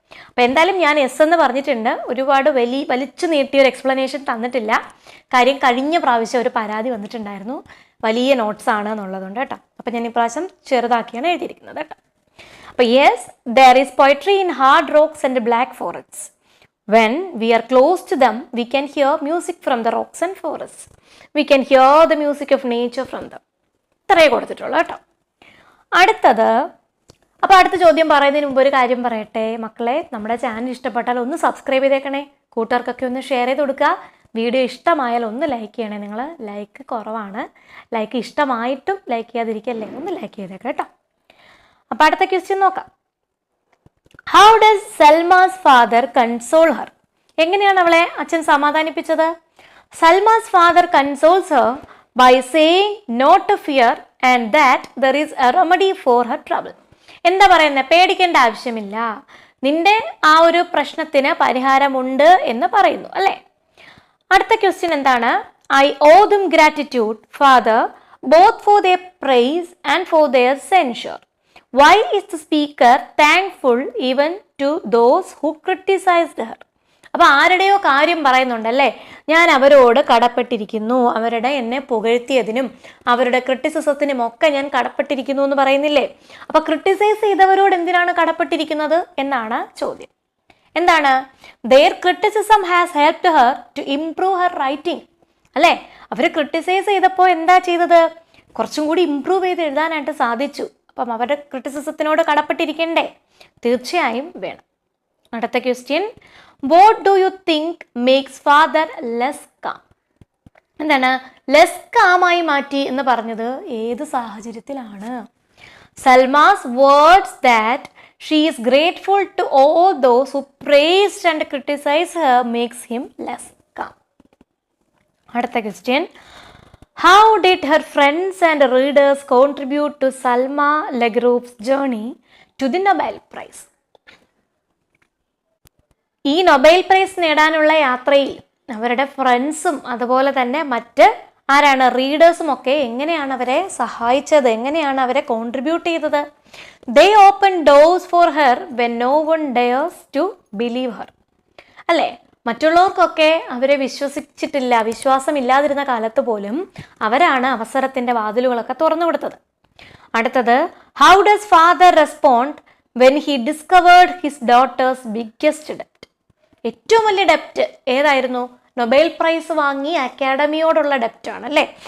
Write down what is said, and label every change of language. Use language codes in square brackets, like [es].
[ml] അപ്പോൾ എന്തായാലും ഞാൻ എസ് എന്ന് പറഞ്ഞിട്ടുണ്ട്, ഒരുപാട് വലിച്ചു നീട്ടിയൊരു എക്സ്പ്ലനേഷൻ തന്നിട്ടില്ല. കാര്യം കഴിഞ്ഞ പ്രാവശ്യം ഒരു പരാതി വന്നിട്ടുണ്ടായിരുന്നു, വലിയ നോട്ട്സ് ആണ് എന്നുള്ളതുകൊണ്ട് കേട്ടോ. അപ്പം ഞാൻ ഇപ്രാവശ്യം ചെറുതാക്കിയാണ് എഴുതിയിരിക്കുന്നത് കേട്ടോ. അപ്പോൾ [en] Yes, there is poetry in hard rocks and black forests. When we are close to them, we can hear music from the rocks and forests. We can hear the music of nature from them. [ml] ഇത്രയേ കൊടുത്തിട്ടുള്ളൂ കേട്ടോ. അടുത്തത്, അപ്പോൾ അടുത്ത ചോദ്യം പറയുന്നതിന് മുമ്പ് ഒരു കാര്യം പറയട്ടെ മക്കളെ, നമ്മുടെ ചാനൽ ഇഷ്ടപ്പെട്ടാൽ ഒന്ന് സബ്സ്ക്രൈബ് ചെയ്തേക്കണേ, കൂട്ടുകാർക്കൊക്കെ ഒന്ന് ഷെയർ ചെയ്ത് കൊടുക്കുക. വീഡിയോ ഇഷ്ടമായാൽ ഒന്ന് ലൈക്ക് ചെയ്യണേ. നിങ്ങൾ ലൈക്ക് കുറവാണ്, ലൈക്ക് ഇഷ്ടമായിട്ടും ലൈക്ക് ചെയ്യാതിരിക്കല്ലേ, ഒന്ന് ലൈക്ക് ചെയ്തേക്കാം കേട്ടോ. അപ്പോൾ അടുത്ത ക്വസ്റ്റ്യൻ നോക്കാം. [en] How does Salma's father console her? [ml] എങ്ങനെയാണ് അവളെ അച്ഛൻ സമാധാനിപ്പിച്ചത്? [en] Salma's father consoles her by saying not to fear and that there is a remedy for her trouble. [ml] എന്താ പറയുന്നത്? പേടിക്കേണ്ട ആവശ്യമില്ല, നിന്റെ ആ ഒരു പ്രശ്നത്തിന് പരിഹാരമുണ്ട് എന്ന് പറയുന്നു അല്ലേ? അടുത്ത ക്വസ്റ്റ്യൻ എന്താണ്? [en] I owe them gratitude, father, both for their praise and for their censure. Why is the speaker thankful even to those who criticized her? [ml] അപ്പോൾ ആരുടെയോ കാര്യം പറയുന്നുണ്ടല്ലേ, ഞാൻ അവരോട് കടപ്പെട്ടിരിക്കുന്നു, അവരുടെ എന്നെ പുകഴ്ത്തിയതിനും അവരുടെ ക്രിറ്റിസിസത്തിനും ഒക്കെ ഞാൻ കടപ്പെട്ടിരിക്കുന്നു എന്ന് പറയുന്നില്ലേ? അപ്പോൾ ക്രിട്ടിസൈസ് ചെയ്തവരോട് എന്തിനാണ് കടപ്പെട്ടിരിക്കുന്നത് എന്നാണ് ചോദ്യം. എന്താണ്? [en] their criticism has helped her to improve her writing. [ml] അല്ലേ? അവർ ക്രിട്ടിസൈസ് ചെയ്തപ്പോൾ എന്താ ചെയ്തത്? കുറച്ചും കൂടി ഇംപ്രൂവ് ചെയ്ത് എഴുതാനായിട്ട് സാധിച്ചു. അപ്പം അവരുടെ ക്രിറ്റിസിസത്തിനോട് കടപ്പെട്ടിരിക്കണ്ടേ? തീർച്ചയായും വേണം. അടുത്ത question, [en] What do you think makes father less calm? [ml] എന്താണ് ലെസ് കാമായി മാറ്റി എന്ന് പറഞ്ഞത്? ഏത് സാഹചര്യത്തിലാണ്? [en] Salma's words that she is grateful to all those who praised and criticise her makes him less calm. [ml] അടുത്ത question, [en] how did her friends and readers contribute to Salma Legroupe's journey to the Nobel Prize? [ml] ഈ Nobel prize നേടാനുള്ള യാത്രയിൽ അവരുടെ ഫ്രണ്ട്സും അതുപോലെ തന്നെ മറ്റ് ആരാണ് റീഡേഴ്സും ഒക്കെ എങ്ങനെയാണ് അവരെ സഹായിച്ചത്, എങ്ങനെയാണ് അവരെ കോൺട്രിബ്യൂട്ട് ചെയ്തത്? [en] they opened doors for her when no one dares to believe her. [ml] അല്ലേ? മറ്റുള്ളവർക്കൊക്കെ അവരെ വിശ്വസിച്ചിട്ടില്ല, വിശ്വാസമില്ലാതിരുന്ന കാലത്ത് പോലും അവരാണ് അവസരത്തിൻ്റെ വാതിലുകളൊക്കെ തുറന്നു കൊടുത്തത്. അടുത്തത്, [en] How does father respond when he discovered his daughters biggest ഡെപ്റ്റ്? [ml] ഏറ്റവും വലിയ ഡെപ്റ്റ് ഏതായിരുന്നു? നൊബേൽ പ്രൈസ് വാങ്ങി അക്കാഡമിയോടുള്ള ഡെപ്റ്റാണ് അല്ലേ?